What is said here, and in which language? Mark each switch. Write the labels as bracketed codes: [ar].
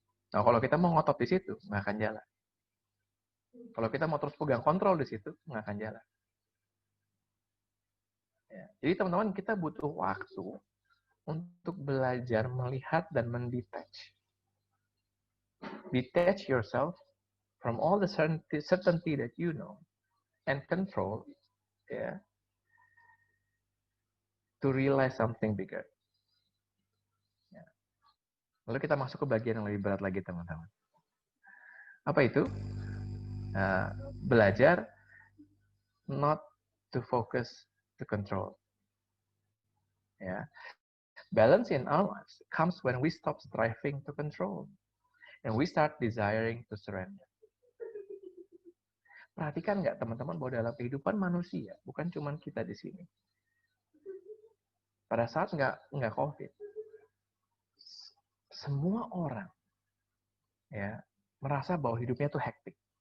[id] Nah, kalau kita mau ngotot di situ, nggak akan jalan. Kalau kita mau terus pegang kontrol di situ, nggak akan jalan. Ya. Jadi teman-teman, kita butuh waktu untuk belajar melihat dan mendetach. [en] Detach yourself from all the certainty that you know and control, ya, to realize something bigger. [id] Ya. Lalu kita masuk ke bagian yang lebih berat lagi, teman-teman. Apa itu? [en] Belajar not to focus to control. Ya. Balance in our lives comes when we stop striving to control and we start desiring to surrender. [id] Perhatikan nggak teman-teman bahwa dalam kehidupan manusia, bukan cuma kita di sini. Pada saat nggak COVID, semua orang ya merasa bahwa hidupnya tuh hektik.